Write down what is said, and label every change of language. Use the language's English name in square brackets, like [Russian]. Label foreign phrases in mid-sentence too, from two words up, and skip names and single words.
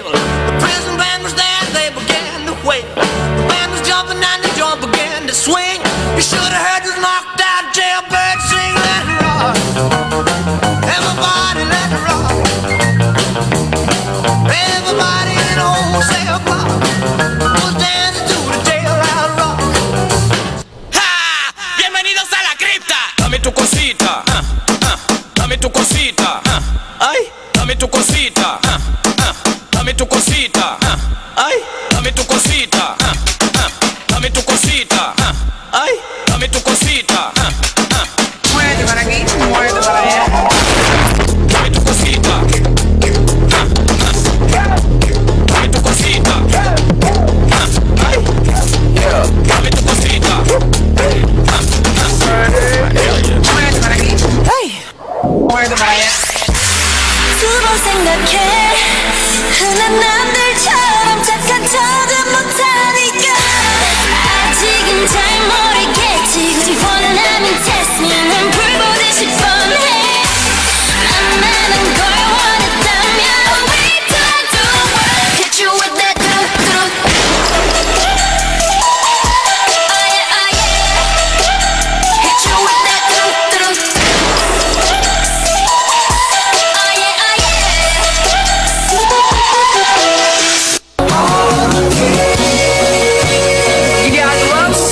[English] The prison band was there, they began to wail. The band was jumping and the joint began to swing. You should have heard this knocked out jailbird sing. Let it rock. Everybody let it rock. Everybody in the whole cell block was dancing to the jailhouse rock. [Spanish] ¡Ja! ¡Bienvenidos a la cripta! Dame tu cosita, dame tu cosita, ay, dame tu cosita, dame tu cosita, ay, dame tu cosita, dame tu cosita, ay, dame tu cosita, Muévete para aquí, muévete para allá. dame tu cosita, dame tu cosita, ay, dame tu cosita. Muévete para aquí. Muévete para allá. [Korean] 두 번 생각해 흔한 남들처럼 착한 척은 못하니까 아직은 잘 모르겠지 굳이 원하면 [English] test me [Korean] 난 불보듯이 뻔해 만나는 걸 원했다면 [English] we don't do it hit you with that do-do. Oh yeah, oh yeah. Hit you with that do-do. Oh yeah, oh You guys love